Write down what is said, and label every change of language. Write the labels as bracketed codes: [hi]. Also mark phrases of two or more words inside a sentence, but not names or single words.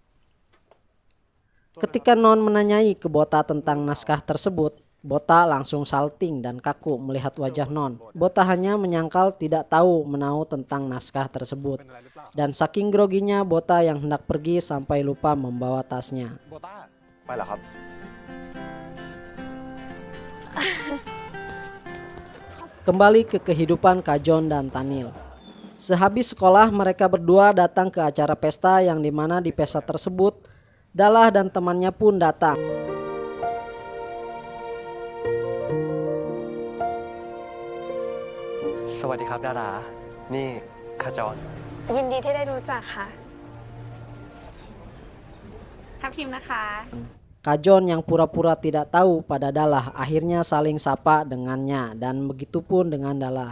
[id] Ketika Non menanyai ke Bota tentang naskah tersebut, Bota langsung salting dan kaku melihat wajah Non. Bota hanya menyangkal tidak tahu menahu tentang naskah tersebut. Dan saking groginya Bota yang hendak pergi sampai lupa membawa tasnya. [th] โบต้าไปเหรอครับ [id] Kembali ke kehidupan Kajon dan Tanil. Sehabis sekolah mereka berdua datang ke acara pesta yang dimana di pesta tersebut Dalla dan temannya pun datang. [th] สวัสดีครับ Dalla นี่ขจร ยินดีที่ได้รู้จักค่ะ ทับทิมนะคะ [id] Kajon yang pura-pura tidak tahu pada Dalla akhirnya saling sapa dengannya dan begitupun dengan Dalla.